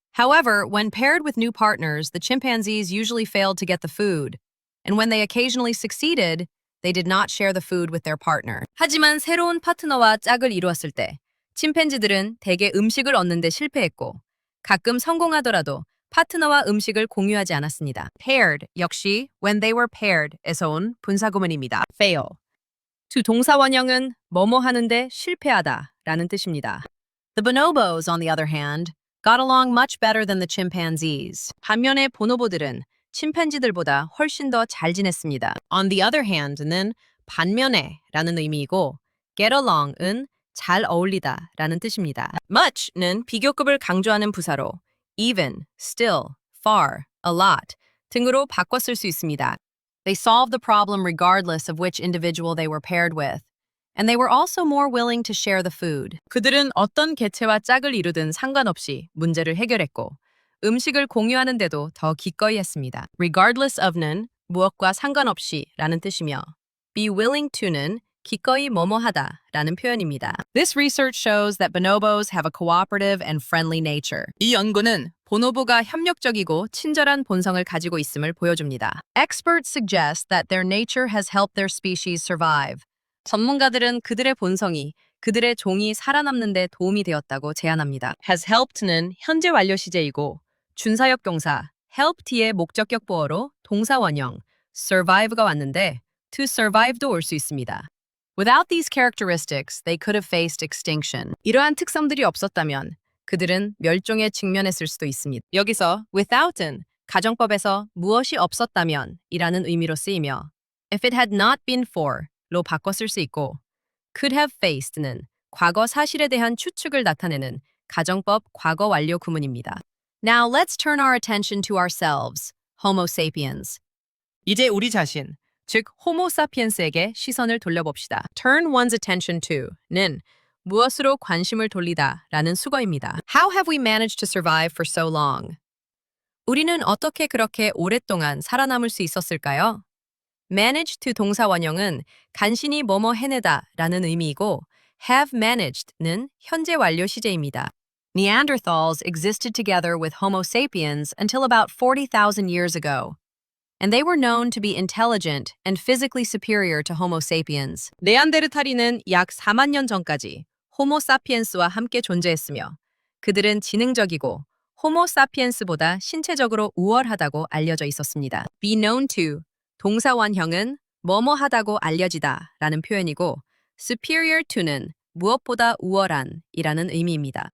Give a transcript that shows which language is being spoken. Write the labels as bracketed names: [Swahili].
[English] However, when paired with new partners, the chimpanzees usually failed to get the food. And when they occasionally succeeded, they did not share the food with their partner. [Korean] 하지만 새로운 파트너와 짝을 이루었을 때 침팬지들은 대개 음식을 얻는 데 실패했고 가끔 성공하더라도 파트너와 음식을 공유하지 않았습니다. Paired 역시 [English] when they were paired [Korean] 에서 온 분사구문입니다. [English] fail. [Korean] 두 동사 원형은 뭐뭐 하는데 실패하다 라는 뜻입니다. [English] The bonobos, on the other hand, got along much better than the chimpanzees. [Korean] 반면에 보노보들은 침팬지들보다 훨씬 더 잘 지냈습니다. On the other hand는 반면에 라는 의미이고 get along은 잘 어울리다 라는 뜻입니다. much는 비교급을 강조하는 부사로 even, still, far, a lot 등으로 바꿔 쓸 수 있습니다. [English] They solved the problem regardless of which individual they were paired with. And they were also more willing to share the food. [Korean] 그들은 어떤 개체와 짝을 이루든 상관없이 문제를 해결했고 음식을 공유하는데도 더 기꺼이 했습니다. regardless of는 무엇과 상관없이 라는 뜻이며 be willing to는 기꺼이 뭐뭐 하다 라는 표현입니다. [English] This research shows that bonobos have a cooperative and friendly nature. [Korean] 이 연구는 보노보가 협력적이고 친절한 본성을 가지고 있음을 보여줍니다. [English] Experts suggest that their nature has helped their species survive. [Korean] 전문가들은 그들의 본성이 그들의 종이 살아남는 데 도움이 되었다고 제안합니다. has helped는 현재 완료 시제이고 준사역 동사 help 뒤에 목적격 보어로 동사 원형 survive가 왔는데 to survive도 올 수 있습니다. [English] Without these characteristics, they could have faced extinction. [Korean] 이러한 특성들이 없었다면 그들은 멸종에 직면했을 수도 있습니다. 여기서 without은 가정법에서 무엇이 없었다면 이라는 의미로 쓰이며 [English] if it had not been for [Korean] 로 바꿔 쓸 수 있고 could have faced는 과거 사실에 대한 추측을 나타내는 가정법 과거 완료 구문입니다. [English] Now let's turn our attention to ourselves, Homo sapiens. [Korean] 이제 우리 자신, 즉 호모 사피엔스에게 시선을 돌려봅시다. turn one's attention to는 무엇으로 관심을 돌리다 라는 수거입니다. [English] How have we managed to survive for so long? [Korean] 우리는 어떻게 그렇게 오랫동안 살아남을 수 있었을까요? manage to 동사 원형은 간신히 뭐뭐 해내다 라는 의미이고 have managed는 현재 완료 시제입니다. [English] Neanderthals existed together with Homo sapiens until about 40,000 years ago, and they were known to be intelligent and physically superior to Homo sapiens. [Korean] 네안데르탈인은 약 4만 년 전까지 호모 사피엔스와 함께 존재했으며 그들은 지능적이고 호모 사피엔스보다 신체적으로 우월하다고 알려져 있었습니다. be known to 동사 원형은 뭐뭐하다고 알려지다 라는 표현이고 superior to는 무엇보다 우월한 이라는 의미입니다.